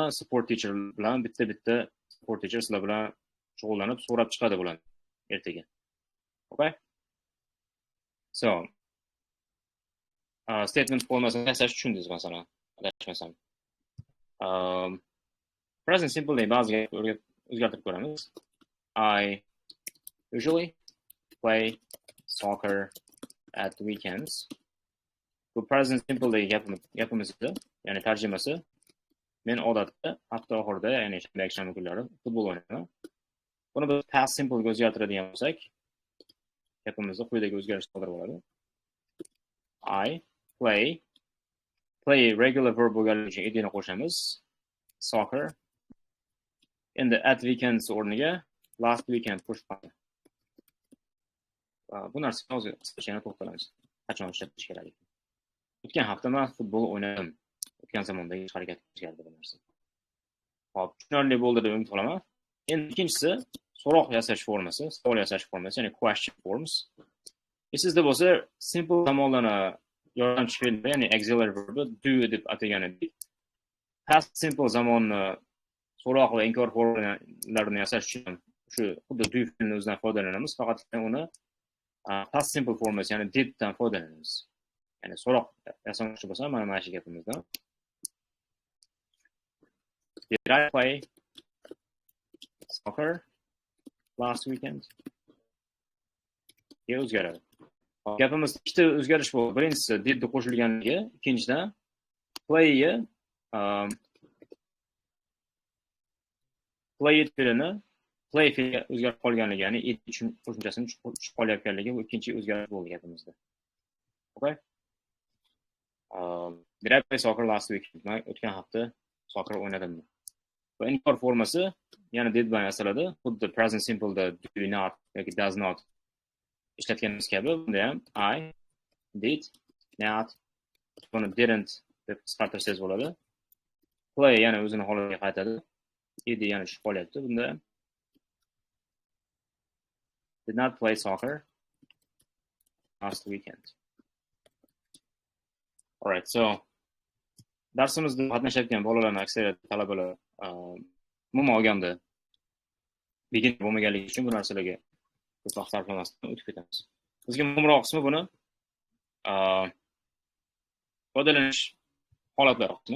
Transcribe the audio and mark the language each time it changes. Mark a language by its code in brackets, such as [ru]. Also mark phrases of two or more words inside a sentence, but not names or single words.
[en] Support teacher [uz] bilan bitta [en] support teacher [uz] sizlar bilan shug'ullanib so'rab chiqadi bularni ertaga. Okay? [en] So, statement [uz] formasini yasash tushundingiz masalan, adashmasam. [en] Present simple [uz] ni ba'ziga o'zgartirib ko'ramiz. [en] I usually play soccer at the weekends. [uz] Bu [en] present simple [uz] dagi gapimiz edi, ya'ni tarjimasi. Men odatda hafta oxirida, ya'ni yakshanba kunlari futbol o'ynayman. Buni biz [en] past simple [uz] ga o'zgartiradigan bo'lsak, gapimizda quyidagi o'zgarish sodir bo'ladi. [en] I play regular verb [uz] bo'lganligi uchun edni qo'shamiz. Soccer. Endi [en] at weekends [uz] o'rniga [en] last weekend [uz] qo'shib qo'yamiz. Bu narsani hozir qisqacha to'xtalamiz. Qachon ishlatish kerak? O'tgan hafta men futbol o'ynadim. O'tgan zamondagi harakat o'zgardi bu narsa. Hop, tushunarli bo'ldi deb umid qilaman. Endi ikkinchisi so'roq yasash formasi, savol yasash formasi, ya'ni [en] question forms. [uz] Sizda bo'lsa simple zamonlarni yordamchi fe'lda, ya'ni [en] auxiliary verb do [uz] deb ataganidek, [en] past simple [uz] zamonni so'roq va inkor formalarini yasash uchun shu xuddi do fe'lini o'zidan foydalanamiz, faqat uni [en] past simple [uz] formasi, ya'ni did dan foydalanamiz. Ya'ni so'roq yasamoqchi bo'lsam, mana shu gapimizdan. [en] Did I play soccer last weekend? [uz] O'zgaradi. Gapimiz ikkita o'zgarish bo'ldi. Birinchisi did qo'shilganligi, ikkinchidan play fe'lini play fe'liga o'zgarib qolganligi, ya'ni it uchun qo'shimchasini tushib qolayotganligi bu ikkinchi o'zgarish bo'ldi gapimizda. Okay? [en] Did I play soccer last weekend? [uz] O'tgan hafta [en] soccer o'ynadimmi? [uz] Bu inkor formasi yana did bilan yasaladi. Xuddi [en] present simple [uz] da [en] do not [uz] yoki [en] does not [uz] ishlatganimiz kabi, bunda ham [en] I did not, [uz] buni didn't deb qisqartirsangiz bo'ladi. Play yana o'zini holiga qaytadi. Ed yana tushib qolyapti. [en] Bunda did not play soccer last weekend. All right, so [uz] darsimizda qatnashayotgan bolalarning aksariyat talabalar umuman olganda beginner bo'lmaganligi uchun bu narsalarga ko'p vaqt sarflamasdan o'tib ketamiz. Bizga muhimroq qismi buni foydalanish holatlari qismi.